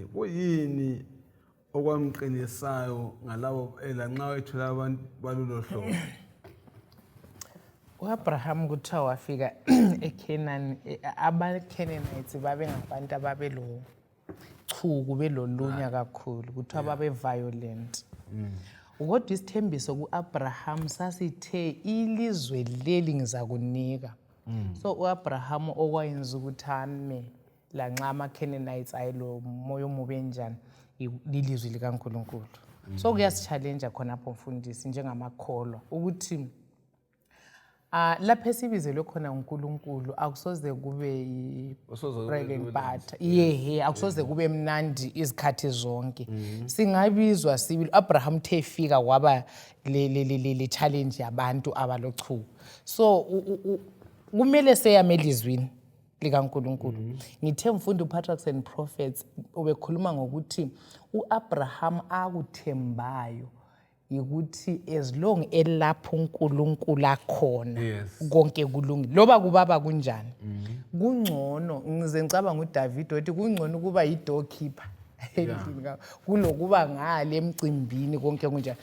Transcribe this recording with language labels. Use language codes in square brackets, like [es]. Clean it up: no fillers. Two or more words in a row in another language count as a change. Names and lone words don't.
[nd] Kuyini okwamqinisayo ngalabo elanxa wethola abantu balolo hlobo? uAbraham kuthiwa wafika eKhenani, abaKhenanites babengabantu ababelo chuku belolunya kakhulu, kuthiwa babe violent. Kodwa isithembiso kuAbraham sasithe ilizwe leli ngizakunika. So uAbraham okwayenza ukuthi ame lanxa amaKhenanites ayelo moya omubi enjani ilizwe likaNkulunkulu. So kuyasichallenge khonapho mfundisi njengamakholwa ukuthi lapha esibizelwe khona uNkulunkulu akusoze kube [en] bread and butter. [nd] Akusoze kube mnandi izikhathi zonke. Singabizwa sibili Abraham thefika kwaba le challenge yabantu abalochuku. So kumele seyame elizwini likaNkulunkulu. Ngithe mfundo Patriarchs and Prophets ubekhuluma ngokuthi uAbraham akuthembayo ukuthi [en] as long [nd] elapho uNkulunkulu akhona konke kulungile loba kubaba kunjani. Kungcono ngize ngicabanga uDavid othi kungcono kuba yidoorkeeper kulokuba ngale emcimbini konke kunjani.